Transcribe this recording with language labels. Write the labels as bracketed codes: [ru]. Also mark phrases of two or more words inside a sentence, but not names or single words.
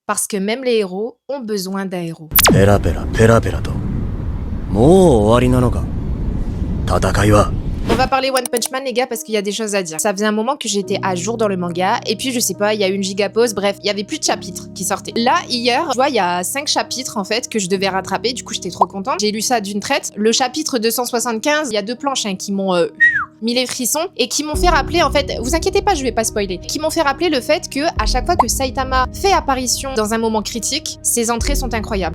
[fr] Parce que même les héros ont besoin d'un héros. [ja] ペラペラペラペラと。もう終わりなのか。戦いは。 [fr] On va parler [en] One Punch Man [fr] les gars parce qu'il y a des choses à dire. Ça faisait un moment que j'étais à jour dans le manga et puis je sais pas, il y a eu une giga pause, bref, il y avait plus de chapitres qui sortaient. Là, hier, tu vois, il y a 5 chapitres en fait que je devais rattraper, du coup j'étais trop contente. J'ai lu ça d'une traite. Le chapitre 275, il y a 2 planches qui m'ont mis les frissons et qui m'ont fait rappeler en fait, vous inquiétez pas, je vais pas spoiler, qui m'ont fait rappeler le fait que à chaque fois que Saitama fait apparition dans un moment critique, ses entrées sont incroyables.